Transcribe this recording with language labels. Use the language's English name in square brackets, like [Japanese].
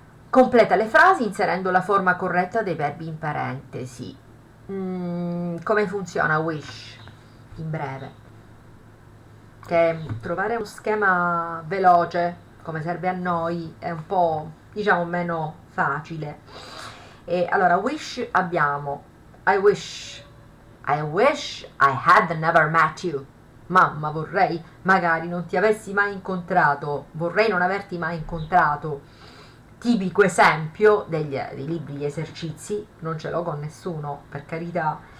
[Italian] Completa le frasi inserendo la forma corretta dei verbi in parentesi. Come funziona wish? In breve. Che trovare uno schema veloce, come serve a noi, è un po', diciamo, meno facile. E allora, [English] wish [Italian] abbiamo [English] I wish I had never met you. [Italian] Mamma, vorrei magari non ti avessi mai incontrato, vorrei non averti mai incontrato. Tipico esempio dei libri di esercizi, non ce l'ho con nessuno, per carità.